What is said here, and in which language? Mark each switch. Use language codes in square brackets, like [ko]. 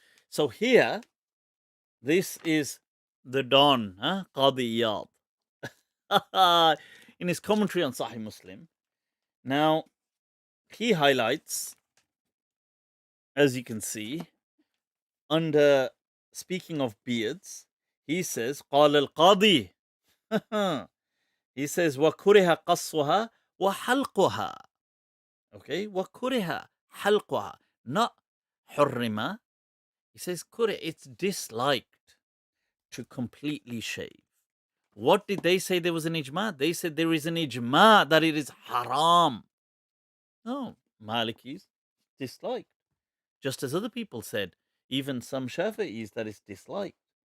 [en] So here, this is the Don, Qadi Iyad, in his commentary on Sahih Muslim. Now, he highlights, as you can see, under speaking of beards, he says, [ar] قال القاضي. [en] He says, [ar] وَكُرِهَ قَصُّهَا وَحَلْقُهَا. Okay, وَكُرِهَ حَلْقُهَا. Not حُرِّمَ. [en] He says, it's disliked to completely shave. What did they say there was an ijma? They said there is an ijma that it is haram. No, Malikis disliked. Just as other people said, even some Shafi'is, that is disliked.